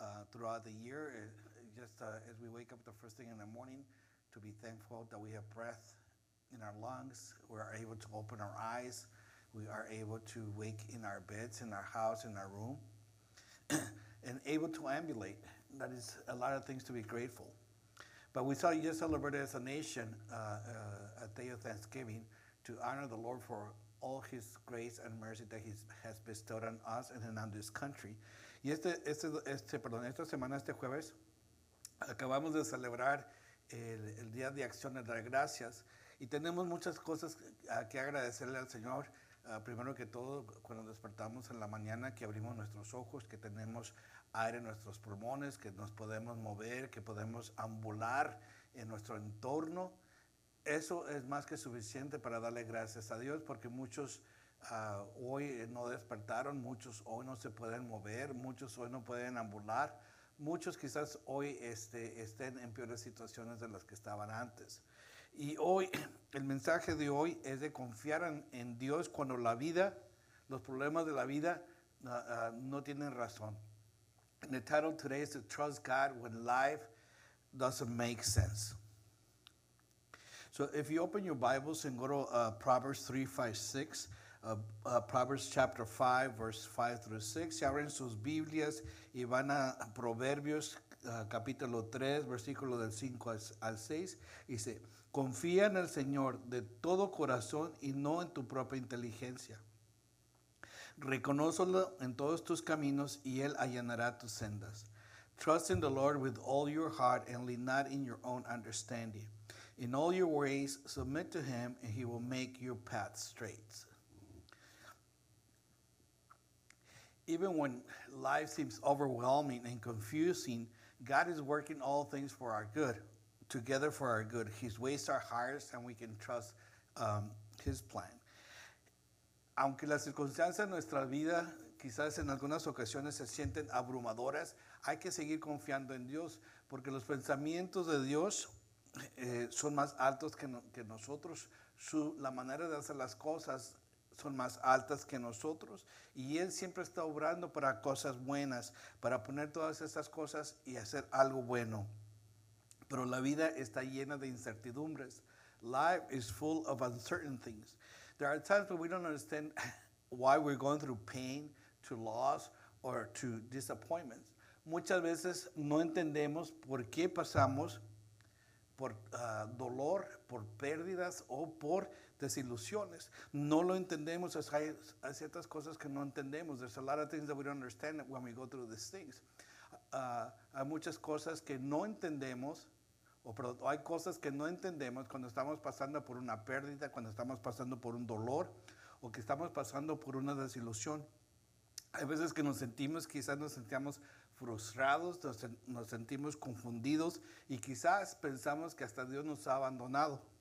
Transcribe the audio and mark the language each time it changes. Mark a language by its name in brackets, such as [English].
[English] Throughout the year, as we wake up the first thing in the morning, to be thankful that we have breath in our lungs, we are able to open our eyes, we are able to wake in our beds, in our house, in our room, and able to ambulate. That is a lot of things to be grateful. But we just celebrated as a nation a day of Thanksgiving to honor the Lord for all His grace and mercy that He has bestowed on us and on this country. [Spanish] Y esta semana, este jueves, acabamos de celebrar el Día de Acción de Dar Gracias y tenemos muchas cosas que agradecerle al Señor. Primero que todo, cuando despertamos en la mañana, que abrimos nuestros ojos, que tenemos aire en nuestros pulmones, que nos podemos mover, que podemos ambular en nuestro entorno. Eso es más que suficiente para darle gracias a Dios, porque muchos hoy no despertaron, muchos hoy no se pueden mover, muchos hoy no pueden ambular, muchos quizás hoy estén en peores situaciones de las que estaban antes. Y hoy, el mensaje de hoy es de confiar en Dios cuando la vida, los problemas de la vida no tienen razón. [English] And the title today is to trust God when life doesn't make sense. So if you open your Bibles and go to Proverbs 3, 5, 6, Proverbs chapter 5, verse 5 through 6, [Spanish] se abren sus Biblias y van a Proverbios capítulo 3, versículo del 5 al 6, dice, confía en el Señor de todo corazón y no en tu propia inteligencia. Reconócelo en todos tus caminos y Él allanará tus sendas. [English] Trust in the Lord with all your heart and lean not in your own understanding. In all your ways submit to Him and He will make your path straight. Even when life seems overwhelming and confusing, God is working all things for our good, together for our good. His ways are highest and we can trust His plan. [Spanish] Aunque las circunstancias de nuestra vida quizás en algunas ocasiones se sienten abrumadoras, hay que seguir confiando en Dios, porque los pensamientos de Dios son más altos que nosotros. La manera de hacer las cosas son más altas que nosotros y Él siempre está obrando para cosas buenas, para poner todas estas cosas y hacer algo bueno. Pero la vida está llena de incertidumbres. [English] Life is full of uncertain things. There are times when we don't understand why we're going through pain, to loss, or to disappointments. [Spanish] Muchas veces no entendemos por qué pasamos por dolor, por pérdidas o por desilusiones. No lo entendemos. Hay ciertas cosas que no entendemos. [English] There's a lot of things that we don't understand when we go through these things. [Spanish] Hay muchas cosas que no entendemos, hay cosas que no entendemos cuando estamos pasando por una pérdida, cuando estamos pasando por un dolor o que estamos pasando por una desilusión. Hay veces que quizás nos sentíamos frustrados, nos sentimos confundidos y quizás pensamos que hasta Dios nos ha abandonado.